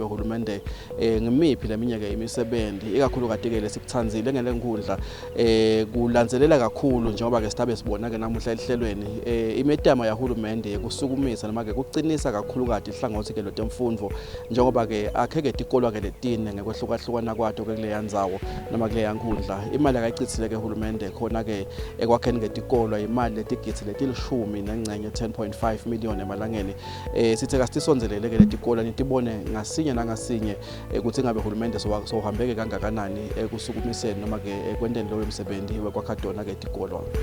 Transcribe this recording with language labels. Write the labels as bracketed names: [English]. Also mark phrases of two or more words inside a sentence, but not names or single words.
[Swati] uhulumende ngimiphi leminye ke imisebenzi ikakhulu kade ke lesibuthanzile ngelenkundla kulandzelela kakhulu njengoba ke sitabe sibona ke namuhla ehlelweni imetama yahulumende ukusukumisa noma ke kucinisa kakhulu kade ihlangothi ke lotemfundvo njengoba ke akheke tikolwa ke letine ngekwehlukana kwato ke kuleyanzawo noma kule yankundla imali akayichithile ke uhulumende khona ke ekwakheni ngetikolwa imali letigitsi letilishumi nengcenye 10.5 million emalangeni sithe kasisonzelele ke letikolwa nitibone ngasinye nangasinye ukuthi ngabe uhulumende sohambeke kangakanani ekusukumiseni noma ke ekwendeni lo emsebenzi wekwakhadona ke tikolwa.